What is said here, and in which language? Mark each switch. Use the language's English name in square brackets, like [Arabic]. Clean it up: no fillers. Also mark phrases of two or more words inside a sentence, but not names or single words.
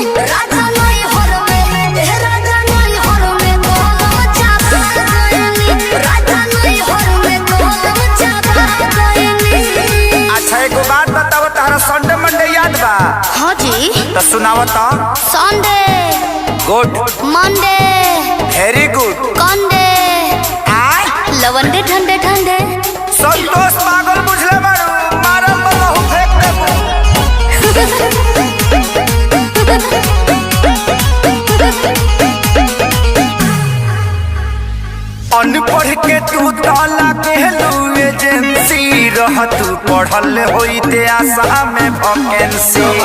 [Bhojpuri] राजा नहीं हर में राजा नहीं हर में गोलम चापा गईनी। राजा नहीं हर में गोलम चापा गईनी। अच्छा एगो बात बताओ तहरा [English] Sunday Monday [Bhojpuri] याद बा? हाँ जी तो सुनाओ तो। संडे गुड मंडे [English] very good [Bhojpuri] कंडे लवंडे ठंडे ठंडे। संतोष पागल बुझले बारू मारल बहु फेंक देबू। अनपढ़ के तू ताला कहलू एजेंसी रह तू पढ़ल होइते आशा में वैकेंसी।